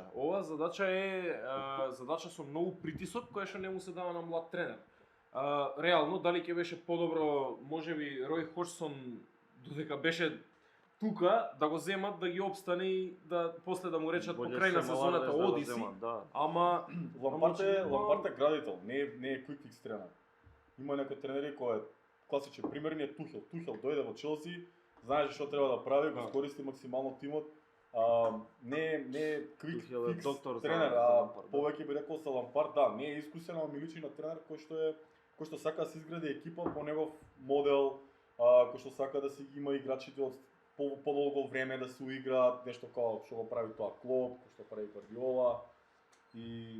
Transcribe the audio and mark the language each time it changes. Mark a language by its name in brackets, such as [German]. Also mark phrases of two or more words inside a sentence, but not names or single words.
[Macedonian] Оваа задача е задача со многу притисок која што не му се дава на млад тренер. Реално дали ќе беше подобро, можеби Рој Ходжсон додека беше тука да го земат, да ги обстане и да после да му речат по крај на сезоната оди си. Да. Ама Лампард е градител, не е [English] quick fix [Macedonian] тренер. Има некои тренери кои е класичен пример е Тухел. Тухел дојде во Челси, знаеше што треба да прави, го користи максимално тимот. Не е [English] quick fix [Macedonian] тренер, повеќе би рекол за Лампард, да, не е искусен, ама ми личи на тренер кој што сака да се изгради екипа по негов модел, кој што сака да си ги има играчите од подолго време да се уиграат, нешто како што го прави тоа Клоп, кој што прави Гвардиола и